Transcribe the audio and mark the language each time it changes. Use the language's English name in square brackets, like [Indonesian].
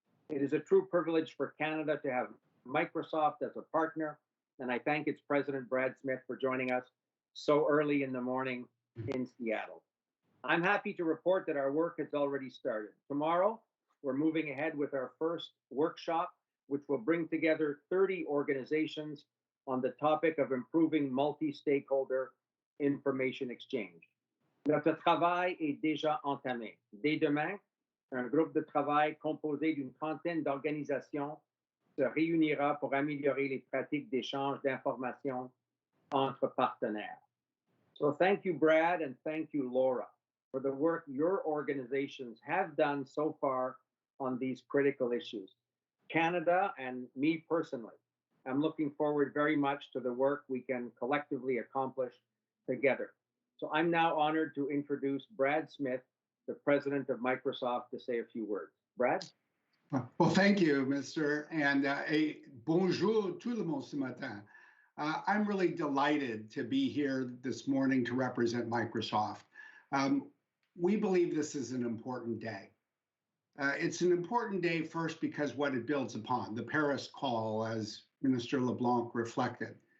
[English] It is a true privilege for Canada to have Microsoft as a partner, and I thank its president, Brad Smith, for joining us so early in the morning in Seattle. I'm happy to report that our work has already started. Tomorrow, we're moving ahead with our first workshop, which will bring together 30 organizations on the topic of improving multi-stakeholder information exchange. [French] Notre travail est déjà entamé. Dès demain, un groupe de travail composé d'une trentaine d'organisations se réunira pour améliorer les pratiques d'échange d'informations entre partenaires. [English] So thank you, Brad, and thank you, Laura, for the work your organizations have done so far on these critical issues. Canada and me personally, I'm looking forward very much to the work we can collectively accomplish together. So I'm now honored to introduce Brad Smith, the president of Microsoft, to say a few words. Brad? Well, thank you, Mr. And a [French] bonjour tout le monde ce matin. [English] I'm really delighted to be here this morning to represent Microsoft. We believe this is an important day. It's an important day first because what it builds upon, the Paris Call, as Minister LeBlanc reflected.